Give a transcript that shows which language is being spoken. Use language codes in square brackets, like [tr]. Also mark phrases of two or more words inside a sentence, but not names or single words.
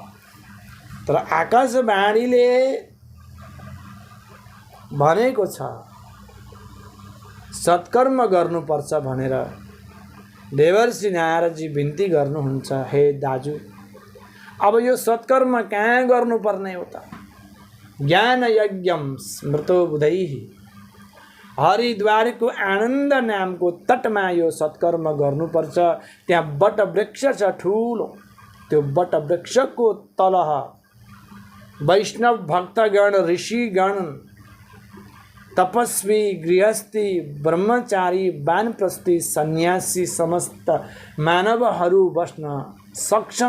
[ne] तर आकाशवाणीले भनेको छ सत्कर्म गर्नुपर्छ भनेर देवर्षि नारदजी बिन्ती गर्नुहुन्छ, हे दाजु अब यो सत्कर्म कहाँ गर्नुपर्ने हो त? [sa] ज्ञान यज्ञम स्मृतो बुधैः, [ne] हरिद्वारको आनन्द नामको तटमा यो सत्कर्म गर्नुपर्छ। त्यहाँ बट वृक्ष छ ठुलो, त्यो बट वृक्षको तल वैष्णव भक्तगण, ऋषिगण, तपस्वी, गृहस्थी, ब्रह्मचारी, वानप्रस्थी, सन्यासी समस्त मानवहरू बस्न सक्छन्।